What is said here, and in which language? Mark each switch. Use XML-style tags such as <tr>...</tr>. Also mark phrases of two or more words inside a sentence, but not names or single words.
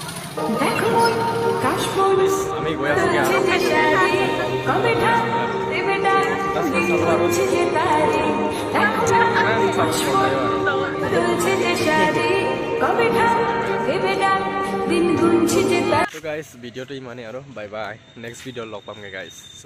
<bn>দেখো মন কাশবন</bn> <as>আমি গৈ আছো</as> <bn>তুলছে যে শাড়ি কবে ঢাক দেবে ডাক দিন গুনছে যে তারিখ দেখো মন কাশবন তুলছে যে শাড়ি কবে ঢাক দেবে ডাক দিন গুনছে যে তারিখ</bn> <as>তো গাইস ভিডিওটো ইমানেই আৰু</as> <en>bye bye</en> <as>নেক্সট ভিডিঅ'ত লগ পামগে গাইস</as>